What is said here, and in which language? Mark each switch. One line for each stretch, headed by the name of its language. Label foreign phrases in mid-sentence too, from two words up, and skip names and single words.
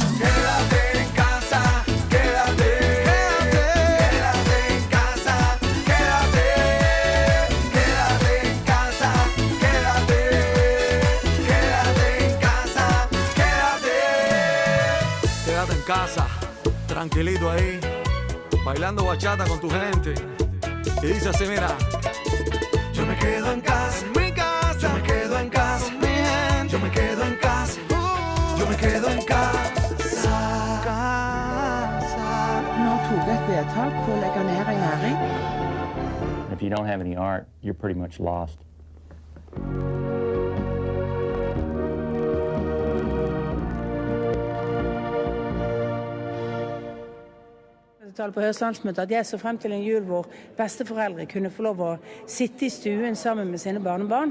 Spanish: Quédate en casa, quédate en casa, quédate en casa, quédate en casa, quédate en casa, tranquilito ahí, bailando bachata con tu gente. Y dice así, mira, yo me quedo en casa, mi casa, yo me quedo en casa, mi gente, yo me quedo en casa, yo me quedo en casa.
Norwegian: Nå tog et vedtak på å legge ned en næring.
English: If you don't have any art, you're pretty much lost.
Norwegian: På Høyres landsmøte at jeg så frem til en jul hvor besteforeldre kunne få lov å sitte i stuen sammen med sine barnebarn.